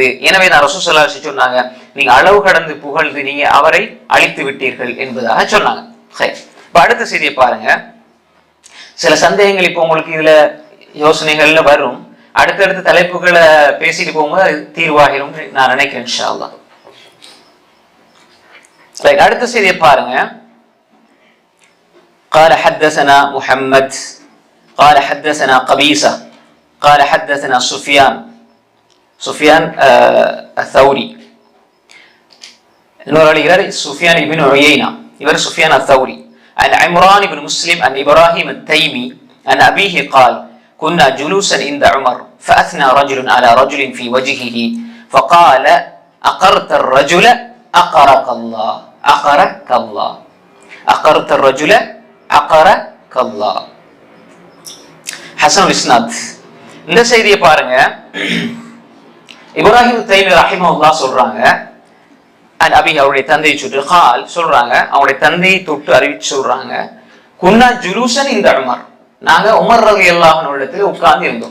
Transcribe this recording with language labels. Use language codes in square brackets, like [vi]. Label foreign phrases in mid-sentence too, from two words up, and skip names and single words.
[ta] எனவே நான் [ar] رسول صلى الله عليه وسلم [ta] சொன்னாங்க, நீங்க அளவு கடந்து புகழ்ந்து நீங்க அவரை அழித்து விட்டீர்கள் என்பதாக சொன்னாங்க. இப்ப அடுத்த செய்தியை பாருங்க. சில சந்தேகங்கள் இப்ப உங்களுக்கு இதுல யோசனைகள்ல வரும், அடுத்தடுத்த தலைப்புகளை பேசிட்டு போகும்போது அது தீர்வாகிரும் நான் நினைக்கிறேன் [ar] إن شاء الله. [ta] அடுத்த செய்தியை பாருங்க. [ar] قال حدثنا محمد قال حدثنا قبيصة قال حدثنا سفيان الثوري. [ta] இன்னொரு அலிகர் சுஃபியான் இப்னு உயைனா, இவர் சுஃபியான் الثوري. [ar] عن عمران بن مسلم عن إبراهيم التيمي عن أبيه قال كنا جلوسا عند عمر فأثنى رجل على رجل في وجهه فقال أقرت الرجل أقرك الله أقرك الله أقرت الرجل أقرك الله. حسن إسناد. [ta] இந்த செய்தியை பாருங்க. இப்ராஹிம் தைமி ரஹிமஹுல்லாஹ் சொல்றாங்க, அபி அவருடைய தந்தையை சுட்டு கால் சொல்றாங்க, அவருடைய தந்தையை தொட்டு அறிவிச்சு சொல்றாங்க, [ar] كنا جلوسا [ta] இந்த உமர், நாங்க உமர் [ar] رضي الله عنه [ta] இடத்துல உட்கார்ந்து இருந்தோம்.